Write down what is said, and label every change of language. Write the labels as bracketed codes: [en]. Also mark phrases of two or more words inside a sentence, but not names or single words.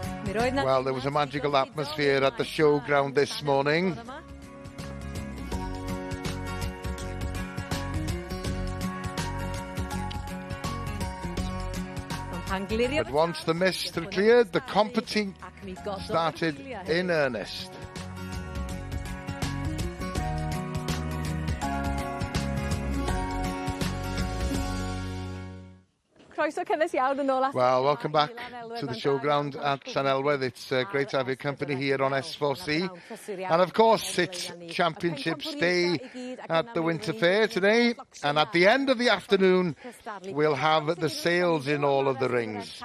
[en] Well, there was a magical atmosphere at the showground this morning. But once the mist had cleared, the competing started in earnest. [cy] Croeso cynnes iawn yn ôl. [en] Well, welcome back to the showground at Llanelwedd. It's great to have your company here on S4C. And of course, it's Championships Day at the Winter Ffair today. And at the end of the afternoon, we'll have the sales in all of the rings.